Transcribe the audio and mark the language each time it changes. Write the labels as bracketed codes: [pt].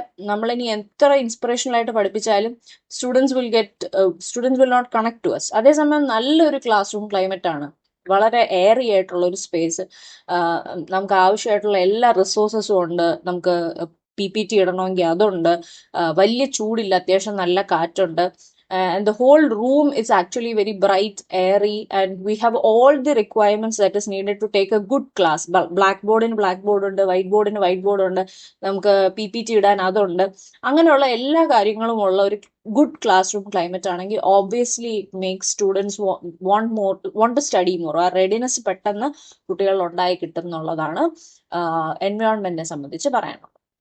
[ml] നമ്മളിനി എത്ര ഇൻസ്പിറേഷണൽ ആയിട്ട് പഠിപ്പിച്ചാലും students [en] Will not connect to us. [ml] അതേസമയം നല്ലൊരു ക്ലാസ് റൂം ക്ലൈമറ്റ് ആണ്, വളരെ എയറി ആയിട്ടുള്ള ഒരു സ്പേസ്, നമുക്ക് ആവശ്യമായിട്ടുള്ള എല്ലാ റിസോഴ്സസും ഉണ്ട്. നമുക്ക് PPT ഇടണമെങ്കിൽ അതുണ്ട്, വലിയ ചൂടില്ല, അത്യാവശ്യം നല്ല കാറ്റുണ്ട്. [en] And the whole room is actually very bright, airy, and we have all the requirements that is needed to take a good class. [ml] Blackboard ഉണ്ട്, whiteboard ഉണ്ട്, നമുക്ക് PPT ഇടാൻ അതുണ്ട്. അങ്ങനെയുള്ള എല്ലാ കാര്യങ്ങളും ഉള്ള ഒരു ഗുഡ് ക്ലാസ് റൂം ക്ലൈമറ്റ് ആണെങ്കിൽ obviously make students [en] want to study more. [ml] ആ റെഡിനെസ് പെട്ടെന്ന് കുട്ടികളിൽ ഉണ്ടായി കിട്ടും എന്നുള്ളതാണ് എൻവയോൺമെന്റിനെ സംബന്ധിച്ച് പറയാനുള്ളത്.